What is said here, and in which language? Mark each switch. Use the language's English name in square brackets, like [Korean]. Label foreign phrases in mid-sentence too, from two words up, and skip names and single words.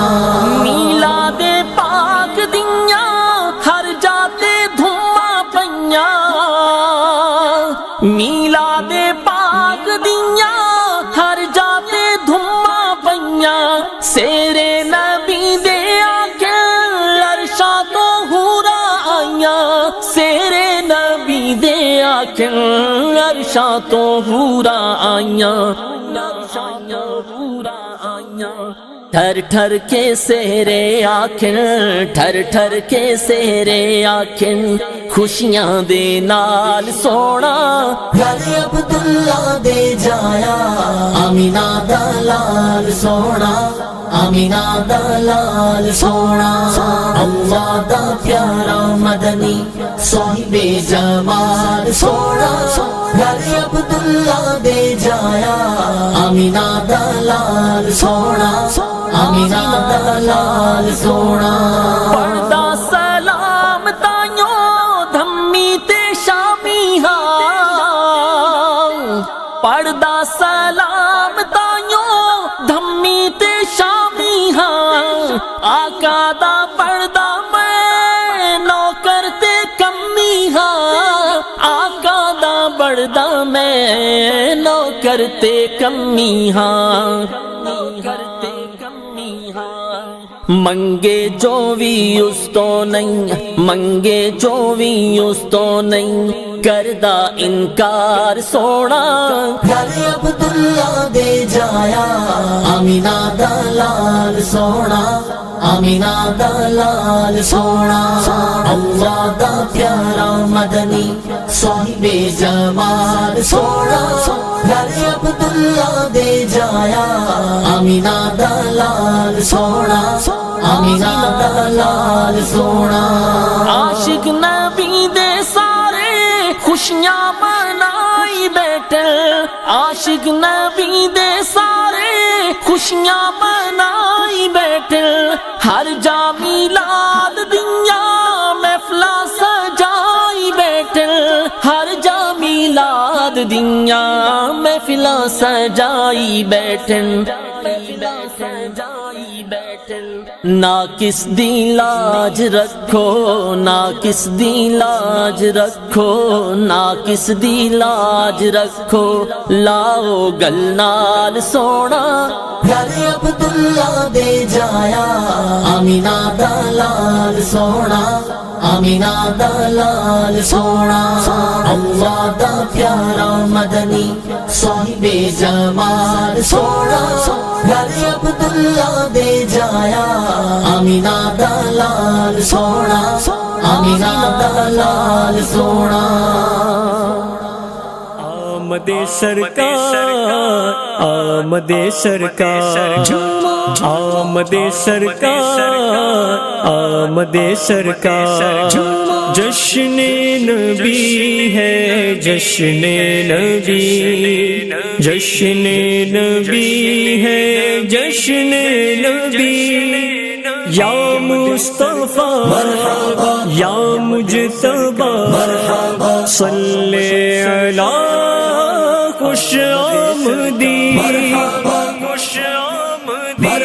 [Punjabi] میلاد پاک دیاں ہر جاتے دھوماں پئیاں میلاد پاک دیاں ہر جاتے دھوماں پئیاں سیرے نبی دے آکے عرشاں تو حورا آئیاں سیرے نبی دے آکے عرشاں تو حورا آئیاں ٹھر ٹھر کے سہرے آکھن ٹھر ٹھر کے سہرے آکھن خوشیاں دے نال سونا گھر عبداللہ دے جایا آمینہ دا لال سونا آمینہ دا لال سونا اللہ دا پیارا مدنی صاحب جمال سونا گھر عبداللہ دے جایا آمینہ دا لال سونا آمینہ دا لال سونا پردہ سلام تائیوں دھمی تے شامی ہاں پردہ سلام تائیوں دھمی تے شامی ہاں آقا دا پردہ میں نوکر تے کمی ہاں آقا دا پردہ میں نوکر تے کمی ہاں منگے جو بھی اس تو نہیں منگے جو بھی اس تو نہیں کردہ انکار سونا گھر عبداللہ دے جایا آمینہ دا لال سونا آمینہ دا لال سونا اللہ دا پیارا مدنی صاحب جمال سونا گھر عبداللہ دے جایا آمینہ دا لال سونا آمینہ دا لال سونا عاشق نبی دے سارے خوشیاں منائی بیٹھے عاشق نبی دے سارے خوشیاں منائی بیٹھے ہر جا میلاد دیاں محفلاں سجائی بیٹھے ہر جا میلاد دیاں محفلاں سجائی بیٹھے نا کس دی لاج رکھو نا کس دی لاج رکھو نا کس دی لاج رکھو لاؤ گل نال سونا گھر عبداللہ دے جایا آمینہ دا لال سونا آمینہ دا لال سونا اللہ دا پیارا مدنی صاحب جمال سونا گھر عبداللہ دے جایا آمینہ دا لال سونا آمینہ دا لال سونا آمد سرکار آمد سرکار آمد سرکار آمد سرکار جشن نبی ہے جشن نبی جشن نبی ہے جشن نبی [Arabic] یا مصطفیٰ یا مجتبی صلی علی [Punjabi] خوش آمدی خوش آمدی